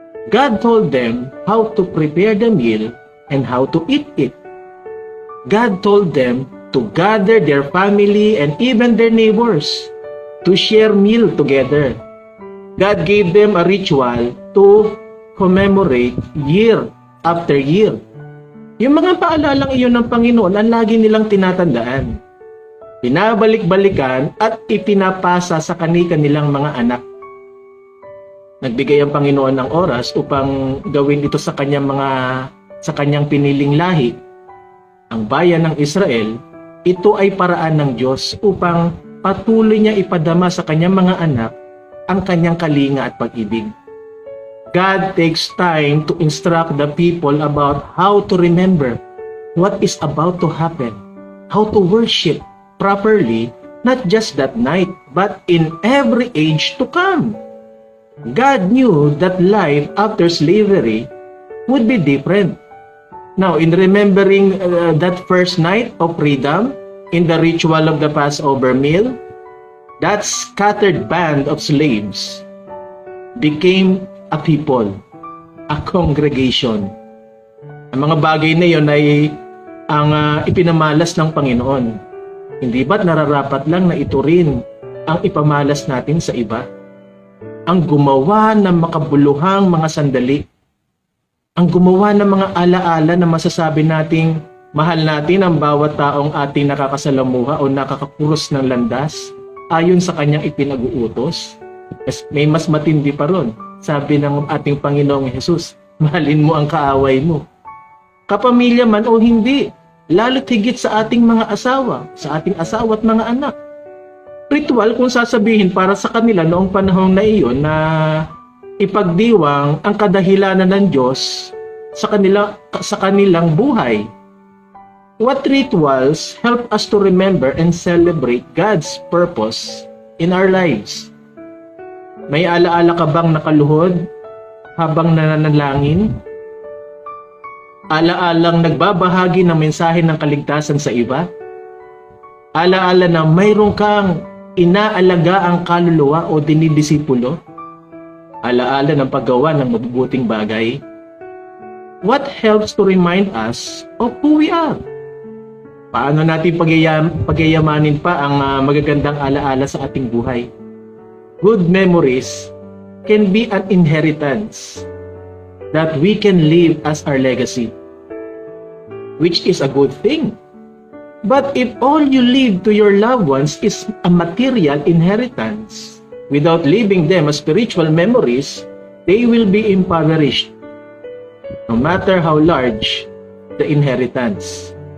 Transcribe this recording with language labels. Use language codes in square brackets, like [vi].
[en] God told them how to prepare the meal and how to eat it. God told them to gather their family and even their neighbors to share meal together. God gave them a ritual to commemorate year after year. [tl] Yung mga paalalang iyon ng Panginoon ang lagi nilang tinatandaan, pinabalik-balikan at ipinapasa sa kanilang mga anak. Nagbigay ang Panginoon ng oras upang gawin ito sa kanyang piniling lahi, ang bayan ng Israel. Ito ay paraan ng Diyos upang patuloy niya ipadama sa kanyang mga anak ang kanyang kalinga at pag-ibig. [en] God takes time to instruct the people about how to remember what is about to happen, how to worship properly, not just that night, but in every age to come. God knew that life after slavery would be different. Now, in remembering that first night of freedom, in the ritual of the Passover meal, that scattered band of slaves became a people, a congregation. [tl] Ang mga bagay na yon ay ang ipinamalas ng Panginoon. Hindi ba't nararapat lang na ito rin ang ipamalas natin sa iba? Ang gumawa ng makabuluhang mga sandali, ang gumawa ng mga alaala na masasabi nating mahal natin ang bawat taong ating nakakasalamuha o nakakapuros ng landas ayon sa kanyang ipinag-uutos. May mas matindi pa ron. Sabi ng ating Panginoong Hesus, mahalin mo ang kaaway mo. Kapamilya man o hindi, lalo't higit sa ating mga asawa, sa ating asawa at mga anak. Ritual kung sasabihin para sa kanila noong panahon na iyon na ipagdiwang ang kadahilanan ng Diyos sa kanilang buhay. [en] What rituals help us to remember and celebrate God's purpose in our lives? [tl] May alaala ka bang nakaluhod habang nananalangin? Alaalang nagbabahagi ng mensahe ng kaligtasan sa iba? Alaala na mayroon kang inaalaga ang kaluluwa o dinidisipulo? Alaala ng paggawa ng mabubuting bagay? [en] What helps to remind us of who we are? [tl] Paano natin pagyayamanin pa ang magagandang alaala sa ating buhay? [en] Good memories can be an inheritance that we can leave as our legacy, which is a good thing. But if all you leave to your loved ones is a material inheritance, without leaving them as spiritual memories, they will be impoverished, no matter how large the inheritance.